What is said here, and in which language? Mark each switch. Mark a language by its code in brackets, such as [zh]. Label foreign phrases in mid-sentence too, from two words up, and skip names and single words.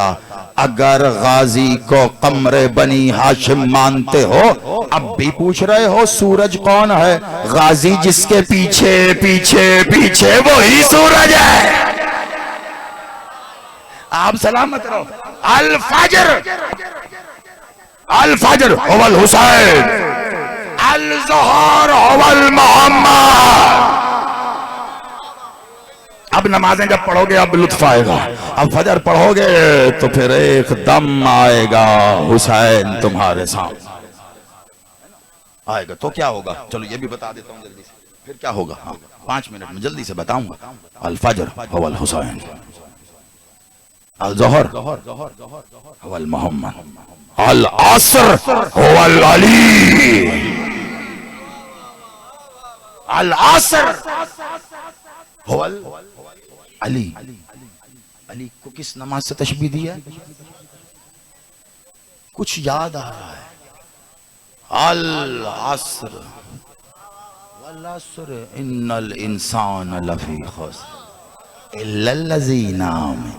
[ur] اگر غازی کو قمرے بنی ہاشم مانتے ہو، اب بھی پوچھ رہے ہو سورج کون ہے? غازی جس کے پیچھے پیچھے پیچھے وہی سورج ہے. آپ سلامت رہو. [ar] الفجر، الفجر أول حسين، الظهر أول محمد. [ur] اب نمازیں جب پڑھو گے اب لطف آئے گا. اب فجر پڑھو گے تو پھر ایک دم آئے گا حسین تمہارے سامنے آئے گا. تو کیا ہوگا، چلو یہ بھی بتا دیتا ہوں جلدی سے، پھر کیا ہوگا۔ ہاں، 5 منٹ میں جلدی سے بتاؤں گا. [ar] الفجر أول حسين، الظهر أول محمد، العصر أول علي، العصر أول علي. [ur] علی کو کس نماز سے تشبیہ دی ہے? کچھ یاد آ رہا ہے. [ar] العصر والعصر إن الإنسان لفي خسر إلا الذين آمنوا.